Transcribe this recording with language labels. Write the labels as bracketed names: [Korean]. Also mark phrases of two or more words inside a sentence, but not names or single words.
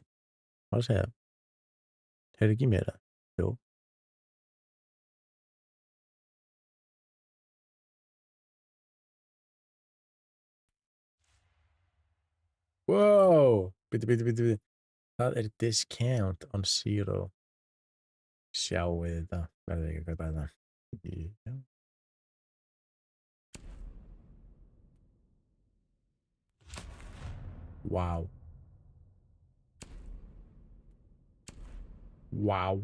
[Icelandic] Hvað að segja? Heyrðu ekki mér það? Jú. Wow! Bíddu. Það er [English] discount on zero. [Icelandic] Sjáu þetta. Verður ekki að kaupa þetta. Já. Wow. Wow.